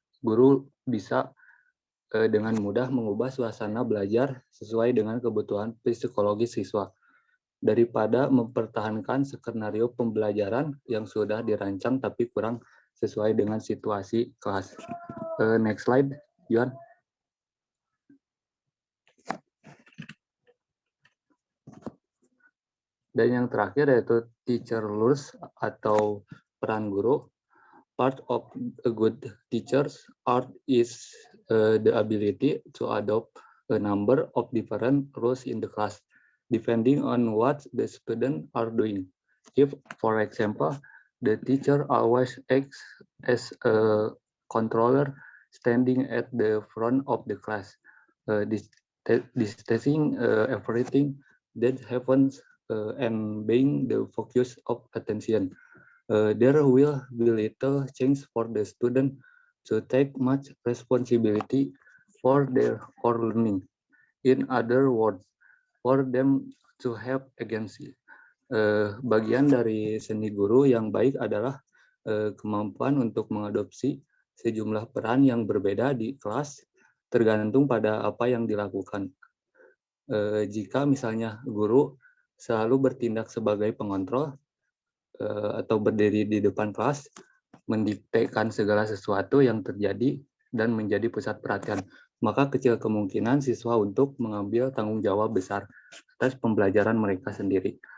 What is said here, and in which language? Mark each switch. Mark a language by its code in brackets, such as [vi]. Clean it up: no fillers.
[id] Guru bisa dengan mudah mengubah suasana belajar sesuai dengan kebutuhan psikologis siswa, daripada mempertahankan skenario pembelajaran yang sudah dirancang tapi kurang sesuai dengan situasi kelas. [en] Next slide, Yuan. [id] Dan yang terakhir yaitu teacher roles atau peran guru. [en] Part of a good teacher's art is the ability to adopt a number of different roles in the class, depending on what the students are doing. If, for example, the teacher always acts as a controller, standing at the front of the class, distancing everything that happens and being the focus of attention, there will be little chance for the student to take much responsibility for their learning. In other words, for them to have agency. [id] Bagian dari seni guru yang baik adalah kemampuan untuk mengadopsi sejumlah peran yang berbeda di kelas, tergantung pada apa yang dilakukan. Jika misalnya guru selalu bertindak sebagai pengontrol, atau berdiri di depan kelas, mendiktekan segala sesuatu yang terjadi dan menjadi pusat perhatian, maka kecil kemungkinan siswa untuk mengambil tanggung jawab besar atas pembelajaran mereka sendiri.